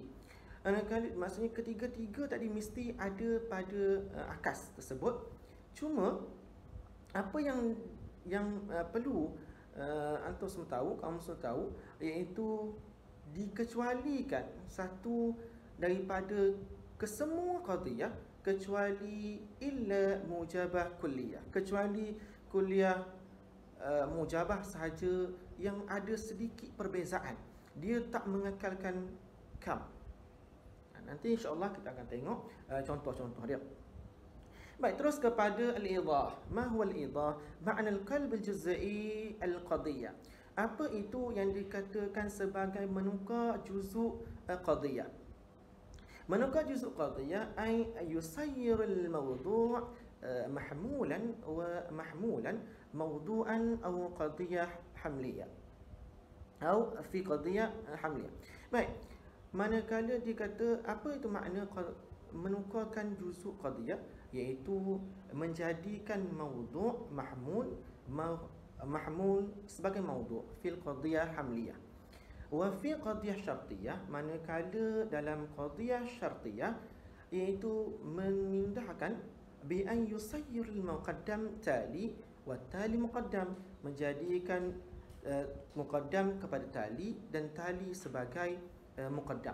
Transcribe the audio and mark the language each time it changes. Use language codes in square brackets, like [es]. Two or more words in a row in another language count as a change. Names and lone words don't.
[ms] Maksudnya ketiga-tiga tadi mesti ada pada akas tersebut. Cuma apa yang perlu antum semua tahu, kamu semua tahu, iaitu dikecualikan satu daripada kesemua qadhiyah, kecuali [ar] إلا موجبة كلية, [ms] kecuali [ar] كلية موجبة [ms] sahaja yang ada sedikit perbezaan, dia tak mengekalkan kam. Nanti [ar] إن شاء الله [ms] kita akan tengok contoh-contoh dia. Baik, terus kepada al-idah. [ar] ما هو الإيضاح? معنى القلب الجزئي القضية. [ms] Apa itu yang dikatakan sebagai menukar juzuk qadhiyah? Menukar juzuk qadhiyah [ar] أي يصير الموضوع محمولا موضوعا أو قضية حملية. Atau في قضية حملية. [ms] Baik, manakala dikata apa itu makna menukarkan juzuk qadhiyah, iaitu menjadikan [ar] موضوع محمول [ms] sebagai [ar] موضوع في القضية حملية. وفي قضية شرطية, [ms] manakala dalam qadhiyah syartiyah, iaitu memindahkan [ar] بأن يصير المقدم تالي وتالي مقدم, [ms] menjadikan muqaddam kepada tali dan tali sebagai muqaddam.